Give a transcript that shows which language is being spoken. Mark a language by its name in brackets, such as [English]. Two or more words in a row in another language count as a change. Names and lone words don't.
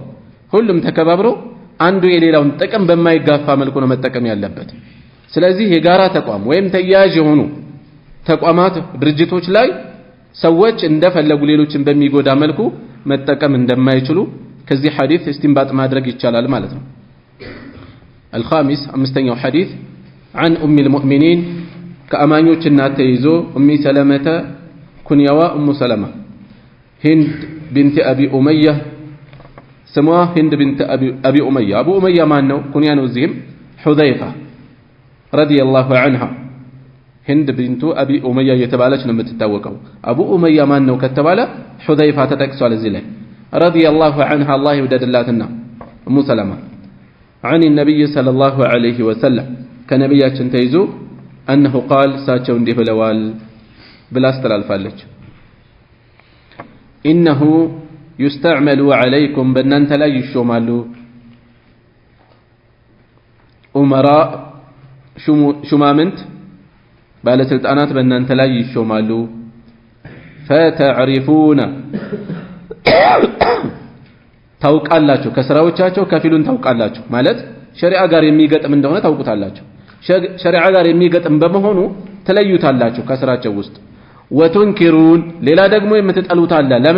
[Amharic] ሁሉም ተከባብሮ አንዱ የሌላውን ጥቅም በማይጋፋ መልኩ ነው መጠቀም ያለበት። ስለዚህ የጋራ ተቋም ወይም ተያያዥ የሆኑ ተቋማት ድርጅቶች ላይ ሰዎች እንደፈለጉ ሌሎችን በሚጎዳ መልኩ መጠቀም እንደማይችሉ ከዚህ ሐዲስ እስቲንባጥ ማድረግ ይቻላል ማለት ነው። الخامس አምስተኛው ሐዲስ [Arabic] عن ام المؤمنين [Amharic] ከአማኞች እናት ተይዞ ኡሚ ሰለመተ ኩንያዋ ኡሙ ሰለማ ሂንድ ቢንት አቢ ኡመያ ስሟ ሂንድ ቢንት አቢ ኡመያ። አቡ ኡመያ ማን ነው? ኩንያ ነው። እዚህም ሁዘይፋ [Arabic] رضي الله عنها [Amharic] ሂንድ ቢንቱ አቢ ኡመያ የተባለች ነው የምትታወቀው። አቡ ኡመያ ማን ነው ከተባለ ሁዘይፋ ተጠቅሷል እዚህ ላይ [Arabic] رضي الله عنها [Amharic] አላህ ይወደድላትና ኡሙ ሰለማ [Arabic] عن النبي صلى الله عليه وسلم [Amharic] ከነብያችን ተይዞ [Arabic] أنه قال ساتشو [Amharic] እንዲህ ብለዋል ብላ አስተላልፋለች። [Arabic] إنه يستعمل عليكم [Amharic] በእናንተ ላይ ይሾማሉ ኡመራء ሹማምንት ባለስልጣናት በእናንተ ላይ ይሾማሉ فتعرفون ታውቃላችሁ ከስራዎቻቸው ከፊሉን ታውቃላችሁ ማለት ሸሪዓ ጋር የሚገጥም እንደሆነ ታውቁታላችሁ። ሸሪዓ ጋር የሚገጥም በመሆኑ ተለዩታላችሁ ከስራቸው ውስጥ። ወቱንኪሩን ሌላ ደግሞ የምትጠሉት አለ። ለምን?